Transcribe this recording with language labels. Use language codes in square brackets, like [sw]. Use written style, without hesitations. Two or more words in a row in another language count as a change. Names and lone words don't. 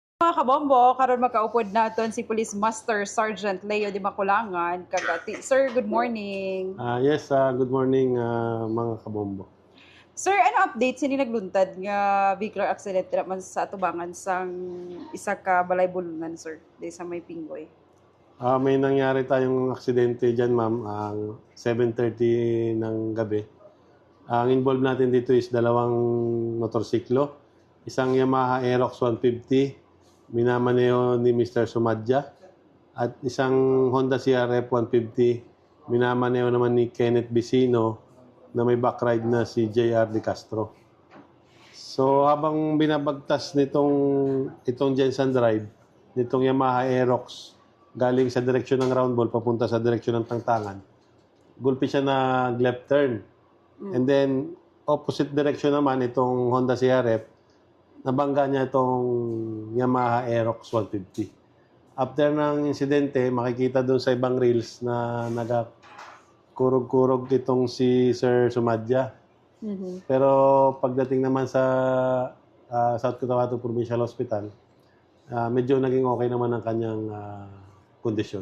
[hil] Mga kabombo, karon makaupod naton si Police Master Sergeant Leo Di Maculangan. [en] Kagati. Sir, good morning. Yes, good morning [hil] mga kabombo. Sir, ano update sini nagluntad nga [en] vehicular accident [hil] naman sa atubangan sang isa ka balay bulunan, sir, di sa may Pinggoy? [tl] May nangyari tayong aksidente dyan, ma'am, ang 7:30 ng gabi. Ang involved natin dito is dalawang motorsiklo. Isang Yamaha Aerox 150, minamaneo ni Mr. Sumadja. At isang Honda CRF 150, minamaneo naman ni Kenneth Vicino na may backride na si JR De Castro. So habang binabagtas itong Jensen Drive, nitong Yamaha Aerox, galing sa direksyon ng round ball papunta sa direksyon ng Tangtangan, gulpi siya na [en] left turn. [tl] And then, opposite direction naman, itong Honda CRF, nabangga niya itong Yamaha Aerox 150. After ng insidente, makikita doon sa ibang reels na nagakurog-kurog itong si Sir Sumadja. Pero pagdating naman sa South Cotabato Provincial Hospital, medyo naging okay naman ang kanyang kondisyon.